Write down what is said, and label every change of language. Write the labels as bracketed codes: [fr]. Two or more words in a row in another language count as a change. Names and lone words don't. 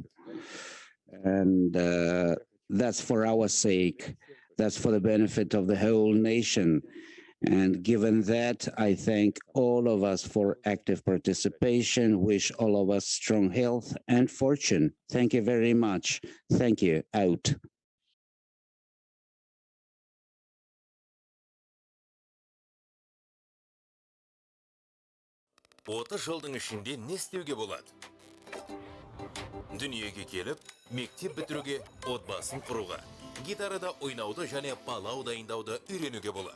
[en] And that's for our sake. That's for the benefit of the whole nation. And given that, I thank all of us for active participation, wish all of us strong health and fortune. Thank you very much. Thank you. Out. [kk] Жылдың ішінде не істеуге болады? Дүниеге келіп, мектеп бітіруге, отбасын құруға, гитарада ойнауды және палау дайындауды үйренуге болады.